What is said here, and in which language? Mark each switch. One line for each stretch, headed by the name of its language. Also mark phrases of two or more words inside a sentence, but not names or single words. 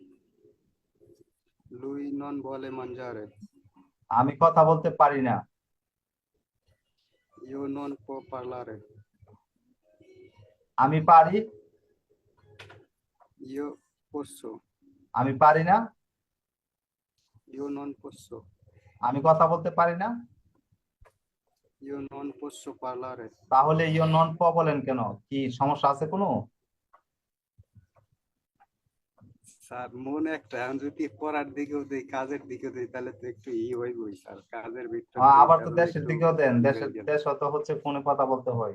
Italian: lui non vuole mangiare
Bangla: আমি কথা বলতে পারি না।
Italian: io non può parlare
Bangla: আমি পারি,
Italian: io posso
Bangla: আমি পারি না।
Italian: io non posso
Bangla: আমি কথা বলতে পারি না।
Italian: io non posso parlare
Bangla: তাহলে
Italian: io non può
Bangla: বলেন কেন? কি সমস্যা আছে কোনো? স্যার মনে একটা এখন যদি পড়ার দিকেও দেই কাজের দিকেও দেই তাহলে তো একটু হইবই স্যার কাজের ভিতরে আবার তো দেশের দিকেও দেন, দেশ তো হচ্ছে ফোনে কথা বলতে হয়।